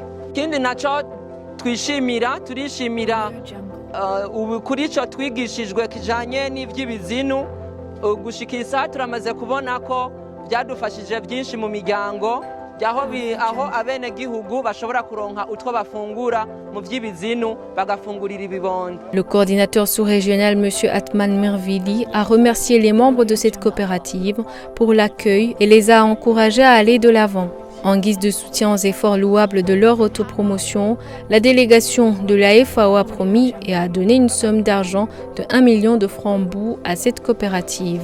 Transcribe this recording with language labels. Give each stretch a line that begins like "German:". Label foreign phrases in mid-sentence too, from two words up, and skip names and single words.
Rundi: Ikindi naco turishimira ubu kuri ico twigishijwe kijanye n'ivy'ibizinu, gushikisa turamaze kubona ko byadufashije byinshi mu miryango aho abene gihugu bashobora kuronka utwo bafungura mu vy'ibizinu bagafungurira ibibondo.
French: Le coordinateur sous-régional M. Atman Mirvili a remercié les membres de cette coopérative pour l'accueil et les a encouragés à aller de l'avant. En guise de soutien aux efforts louables de leur autopromotion, la délégation de la FAO a promis et a donné une somme d'argent de 1 million de francs bout à cette coopérative.